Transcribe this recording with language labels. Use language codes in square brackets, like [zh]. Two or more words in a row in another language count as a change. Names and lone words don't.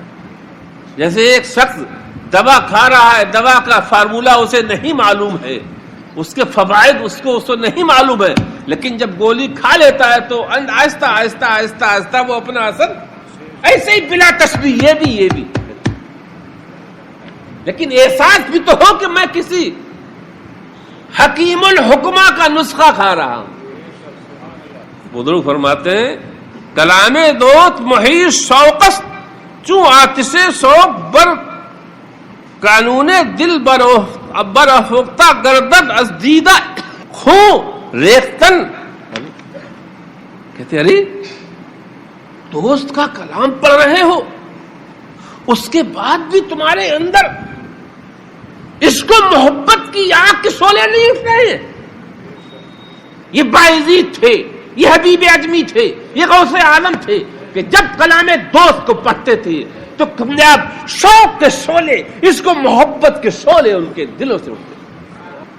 [ur] جیسے ایک شخص دوا کھا رہا ہے، دوا کا فارمولہ اسے نہیں معلوم ہے، اس کے فوائد اس کو نہیں معلوم ہے، لیکن جب گولی کھا لیتا ہے تو آہستہ آہستہ آہستہ آہستہ وہ اپنا اثر ایسے ہی بلا تشبیہ، یہ بھی لیکن احساس بھی تو ہو کہ میں کسی حکیم الحکمہ کا نسخہ کھا رہا ہوں۔ [fa] بزرگ فرماتے ہیں کلام دوست محیط شوقست چوں آتش شوق بر قانون دل برافختہ گردد از دیدہ خون ریختن۔ [ur] کہتے ارے دوست کا کلام پڑھ رہے ہو، اس کے بعد بھی تمہارے اندر اس کو محبت کی آگ کے شعلے نہیں اٹھ رہے ہیں۔ یہ باعزید تھے، یہ حبیب اعظمی تھے، یہ غوث عالم تھے کہ جب کلام دوست کو پڑھتے تھے تو کامیاب شوق کے شعلے، اس کو محبت کے شعلے ان کے دلوں سے اٹھتے۔